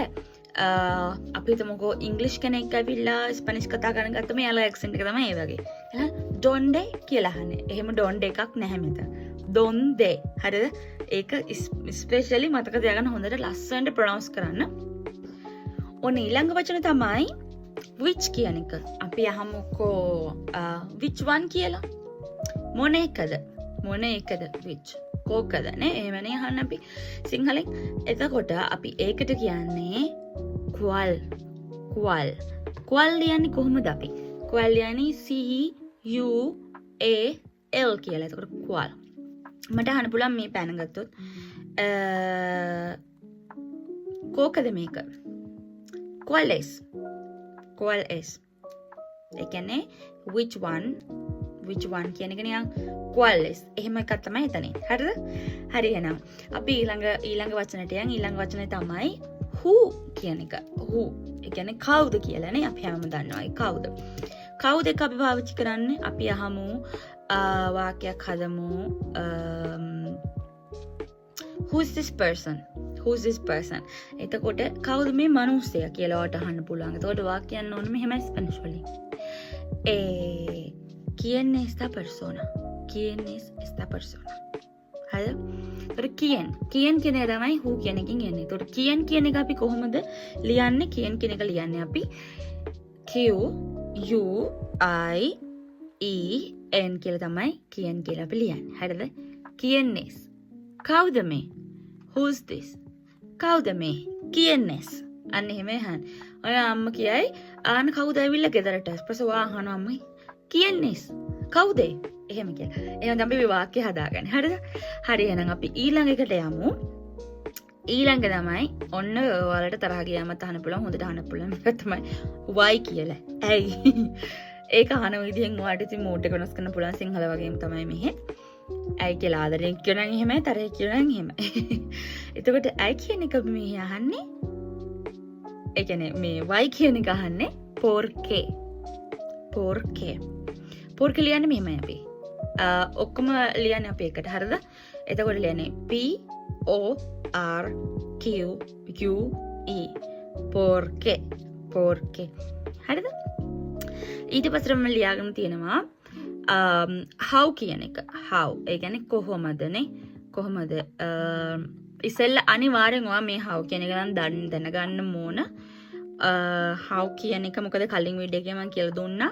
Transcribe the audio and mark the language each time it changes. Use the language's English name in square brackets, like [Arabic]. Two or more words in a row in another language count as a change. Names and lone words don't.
[Sinhala] අපි හිතමුකෝ ඉංග්‍රීසි කෙනෙක් ඇවිල්ලා ස්පැනිෂ් කතා කරන ගත්තම යාළුවා ඇක්සන්ට් එක තමයි ඒ වගේ. එහෙනම් donde කියලා අහන්නේ. එහෙම donde එකක් නැහැ මෙතන. donde. හරිද? ඒක ස්පෙෂලි මතක තියාගන්න හොඳට ලස්සනට ප්‍රොනවුන්ස් කරන්න. ඔන්න ඊළඟ වචන තමයි which කියන එක. අපි අහමුකෝ [English] which one [Sinhala] කියලා. මොන එකද? which කෝකද නේ? එහෙමනේ අහන්න අපි සිංහලෙන්. එතකොට අපි ඒකට කියන්නේ qual ලියන්නේ කොහොමද අපි? qual ලියන්නේ C U A L කියලා. එතකොට qual. මට අහන්න පුළුවන් මේ පැන ගත්තොත් කෝකද මේක? [Spanish] qual es? [Sinhala] ඒ කියන්නේ [English] which one [Sinhala] කියන එක නිකන් [Spanish] qual es. [Sinhala] එහෙම එකක් තමයි එතනින්. හරිද? හරි එහෙනම් අපි ඊළඟ වචනට යන්. ඊළඟ වචනේ තමයි who කියන එක. who ඒ කියන්නේ කවුද කියලා නේ. අපි හැමෝම දන්නවා ඒ කවුද. කවුද එක අපි පාවිච්චි කරන්නේ? අපි අහමු වාක්‍යයක් හදමු [English] who's this person? [Sinhala] එතකොට කවුද මේ මිනිස්සයා කියලා ඔයාලට අහන්න පුළුවන්. එතකොට වාක්‍යයන් ඕනේ මෙහෙමයි ස්පැනිෂ් වලින්. [Spanish] ¿Quién es esta persona? [Sinhala] හරිද? එතකොට quién කියන එක තමයි who කියන එකකින් එන්නේ. එතකොට quién කියන එක අපි කොහොමද ලියන්නේ? quién කියන එක ලියන්නේ අපි Q U I E N කියලා තමයි quién කියලා අපි ලියන්නේ. හරිද? [Spanish] quién es? [Sinhala] කවුද මේ? [English] who's this? [Sinhala] කවුද මේ? [Spanish] quién es? [Sinhala] අන්න එහෙම අහන්න. ඔය අම්මා කියයි ආන කවුද ඇවිල්ලා ගෙදරට? ඊපස්සේ ඔයා අහනවා අම්මයි [Spanish] quién es? [Sinhala] කවුද එහෙම කියලා. එහෙනම් අපි මේ වාක්‍ය හදාගන්න. හරිද? හරි එහෙනම් අපි ඊළඟ එකට යමු. ඊළඟ තමයි ඔන්න ඔයාලට තරහ ගියාම අහන්න පුළුවන් හොඳට අහන්න පුළුවන් මේක තමයි why කියලා. ඇයි? ඒක අහන විදිහෙන් ඔයාලට ඉතින් මූඩ් එක වෙනස් කරන්න පුළුවන් සිංහල වගේම තමයි මෙහෙ. ඇයි කියලා ආදරෙන් කියනනම් එහෙමයි තරහ කියනනම් එහෙමයි. එතකොට ඇයි කියන එක අපි මෙහි අහන්නේ? ඒ කියන්නේ මේ why කියන එක අහන්නේ [Spanish] por qué. por qué. por qué [Sinhala] ලියන්නේ මෙහෙමයි අපි. ඔක්කොම ලියන්නේ අපි එකට. හරිද? එතකොට ලියන්නේ P O R Q U E. [Spanish] por qué. por qué. [Sinhala] හරිද? ඊට පස්සේ මම ලියාගෙන තියෙනවා how කියන එක. how. ඒ කියන්නේ කොහොමදනේ? කොහොමද? ඉතින් අනිවාර්යෙන් ඔයා මේ how කියන එක නම් දැනගන්න ඕන. how කියන එක මොකද කලින් වීඩියෝ එකේ මම කියලා දුන්නා.